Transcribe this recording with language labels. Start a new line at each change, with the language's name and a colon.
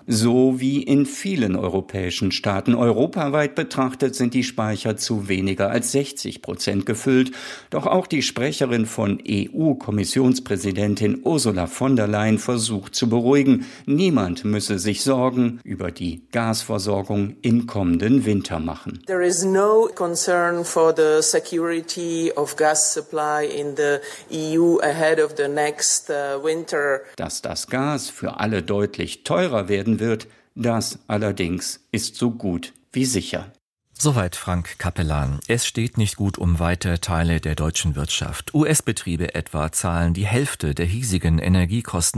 German: So wie in vielen europäischen Staaten. Europaweit betrachtet sind die Speicher zu weniger als 60% gefüllt. Doch auch die Sprecherin von EU-Kommissionspräsidentin Ursula von der Leyen versucht zu beruhigen. Niemand müsse sich Sorgen über die Gasversorgung im kommenden Winter machen.
English: There is no concern for the security of gas supply in the EU ahead of the next winter.
German: Dass das Gas für alle deutlich teurer werden wird, das allerdings ist so gut wie sicher. Soweit Frank Capellan. Es steht nicht gut um weite Teile der deutschen Wirtschaft. US-Betriebe etwa zahlen die Hälfte der hiesigen Energiekosten.